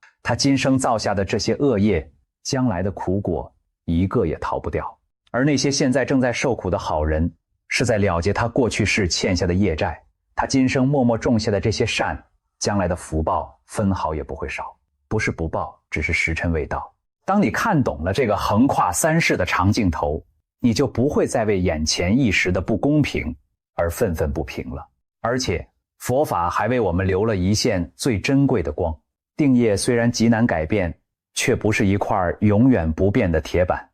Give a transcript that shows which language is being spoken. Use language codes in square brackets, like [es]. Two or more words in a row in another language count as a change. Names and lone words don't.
[zh] 他今生造下的這些惡業，將來的苦果一個也逃不掉。而那些現在正在受苦的好人，是在了結他過去世欠下的業債。他今生默默種下的這些善，將來的福報分毫也不會少。不是不報，只是時辰未到。當你看懂了這個橫跨3世的長鏡頭，你就不會再為眼前一時的不公平而憤憤不平了。而且佛法還為我們留了一線最珍貴的光。定業雖然極難改變，卻不是一塊永遠不變的鐵板。